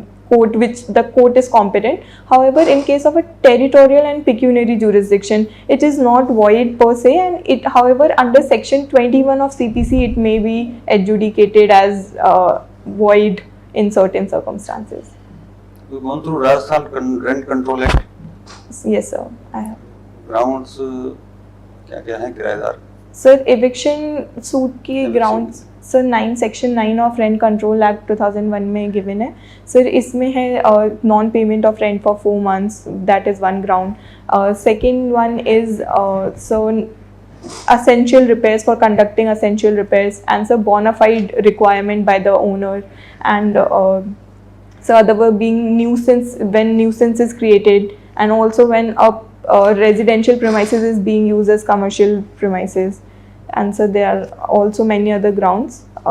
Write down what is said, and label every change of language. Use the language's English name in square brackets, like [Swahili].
[English] court, which the court is competent. However, in case of a territorial and pecuniary jurisdiction, it is not void per se, and it, however, under section 21 of CPC, it may be adjudicated as void in certain circumstances. We've gone through Rajasthan Rent Control Act. Yes, sir, I have. [Hindi] Grounds क्या क्या हैं किराएदार? Sir eviction suit की grounds sir 9 section 9 of Rent Control Act 2001 में given है. Sir इसमें है [English] non payment of rent for 4 months, that is one ground. Second one is so essential repairs, for conducting essential repairs, and so bona fide requirement by the owner, and so other were being nuisance, when nuisance is created, and also when a residential premises is being used as commercial premises, and so there are also many other grounds.